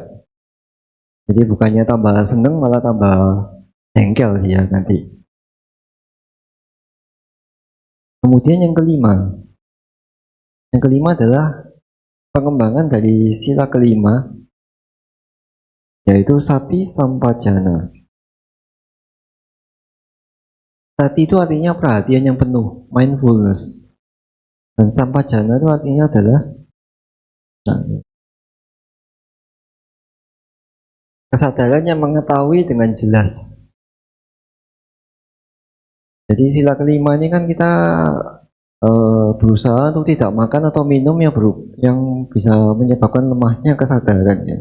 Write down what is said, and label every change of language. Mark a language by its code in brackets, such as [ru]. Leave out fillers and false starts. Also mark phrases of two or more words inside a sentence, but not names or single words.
[id] Jadi bukannya tambah seneng malah tambah jengkel dia nanti. Kemudian yang kelima adalah pengembangan dari sila kelima, yaitu [pi] sati sampajana. [id] Sati itu artinya perhatian yang penuh, mindfulness. Dan sampajana itu artinya adalah kesadaran yang mengetahui dengan jelas. Jadi sila kelima ini kan kita berusaha untuk tidak makan atau minum yang bisa menyebabkan lemahnya kesadaran ya.